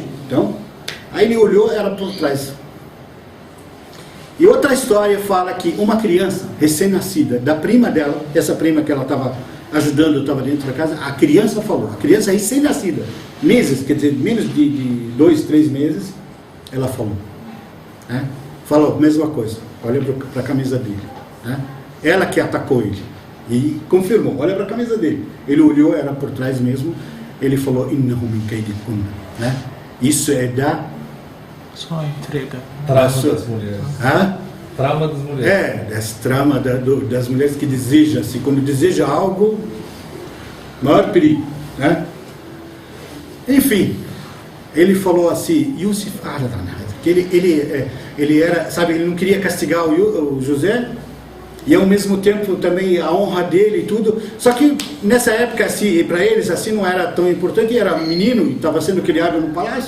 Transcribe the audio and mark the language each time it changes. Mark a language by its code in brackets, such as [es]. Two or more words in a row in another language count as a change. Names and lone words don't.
[pt] Então, aí ele olhou, era por trás. E outra história fala que uma criança recém-nascida, da prima dela, essa prima que ela estava ajudando, estava dentro da casa, a criança falou, a criança recém-nascida, meses, quer dizer, menos de 2, 3 meses, ela falou, né? Falou, mesma coisa, olha para a camisa dele, né? Ela que atacou ele, e confirmou, olha para a camisa dele, ele olhou, era por trás mesmo, ele falou, [ar] إنه من كيدكن, [pt] né? Isso é da... Só entrega. Trama das mulheres. Hã? Trama das mulheres. Essa trama das mulheres que desejam, assim, quando deseja algo, maior perigo, né? Enfim, ele falou assim, Yusuf, que ele era, sabe, ele não queria castigar o José, e ao mesmo tempo também a honra dele e tudo, só que nessa época, assim, para eles, assim, não era tão importante, era menino e estava sendo criado no palácio.